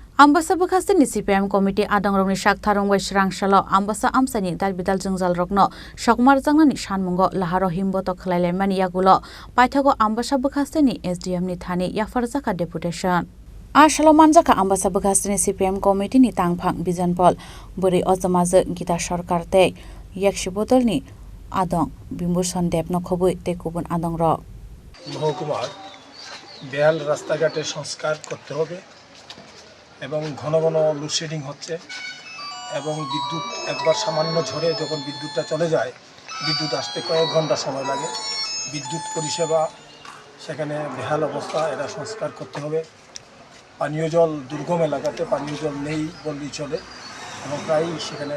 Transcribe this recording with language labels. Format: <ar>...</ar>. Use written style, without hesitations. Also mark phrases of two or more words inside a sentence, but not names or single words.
<trp>Ambasa bekhasteni CPM Committee Adangrongni Shaktharongwai Srangsalo Ambasa Amchaini Dalbidal Jwngjalrokno Sokomorjaknani Sanmungo laharo himboto khlailaimani yagulo paithago Ambasa bekhasteni SDM ni thani yafarjaka deputation Ashalo manjaka Ambasa bekhasteni CPM Committee ni tangphang bijanpol buri ojamaje gita sarkar te yakshibodolni adong bimbushan debno khobui te kubun adongro</trp> <bn>মহকুমার বেহাল রাস্তাঘাটে সংস্কার করতে হবে এবং ঘন ঘন লোডশেডিং হচ্ছে এবং বিদ্যুৎ একবার সামান্য ঝড়ে যখন বিদ্যুৎটা চলে যায় বিদ্যুৎ আসতে কয়েক ঘন্টা সময় লাগে বিদ্যুৎ পরিষেবা সেখানে বেহাল অবস্থা এটা সংস্কার করতে হবে পানীয় জল দুর্গম এলাকাতে পানীয় জল নেই বললেই চলে এবং প্রায়ই সেখানে</bn>